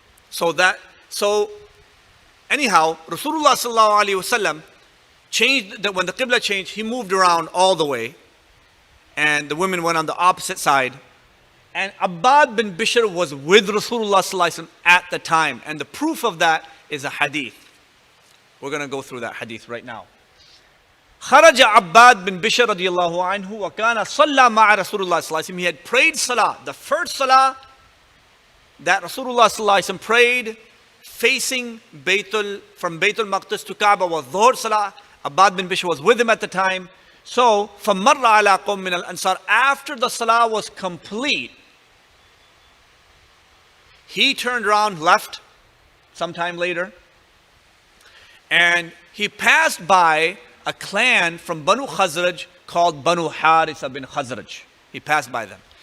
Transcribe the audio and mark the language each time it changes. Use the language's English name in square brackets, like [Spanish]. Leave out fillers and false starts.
[English] So anyhow, Rasulullah sallallahu alaihi wasallam changed, that when the Qibla changed, he moved around all the way, and the women went on the opposite side. And Abbad bin Bishr was with Rasulullah sallallahu alaihi wasallam at the time, and the proof of that is a hadith. We're going to go through that hadith right now. [Arabic] خرج عباد بن بشر رضي الله عنه وكان صلى مع رسول الله صلى الله عليه وسلم. [English] He had prayed salah, the first salah that Rasulullah صلى الله عليه وسلم prayed facing from Baytul Maqdis to Kaaba was Dhuhr salah. Abbad bin Bishr was with him at the time. So [Arabic] فمر على قوم من الأنصار. [English] After the salah was complete, he turned around, left sometime later, and he passed by a clan from Banu Khazraj called Banu Harisa bin Khazraj. He passed by them.